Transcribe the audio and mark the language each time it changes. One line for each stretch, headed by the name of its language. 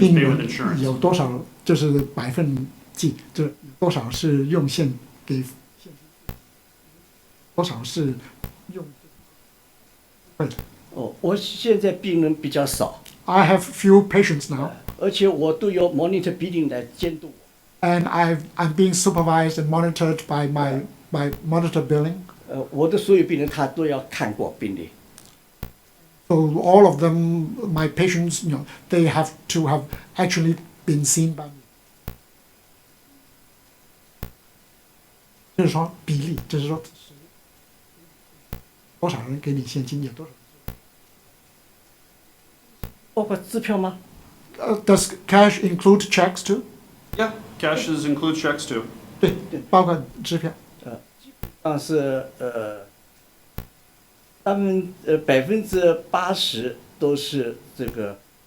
Chinese: 病
English: pay with
Chinese: 人
English: insurance?
Chinese: 有多少就是百分计，就多少是用现给现金，多少是用对的。哦，我现在病人比较少，
English: I have few patients now,
Chinese: 而且我都有
English: monitor billing
Chinese: 来监督我。
English: and I'm being supervised and monitored by my monitor billing.
Chinese: 我的所有病人他都要看过病历，
English: So all of them, my patients, they have to have actually been seen by me.
Chinese: 就是说比例，就是说多少人给你现金，有多少。包括支票吗？
English: Does cash include checks too? Yeah, cashes include checks too.
Chinese: 对，包括支票。但是他们80%都是这个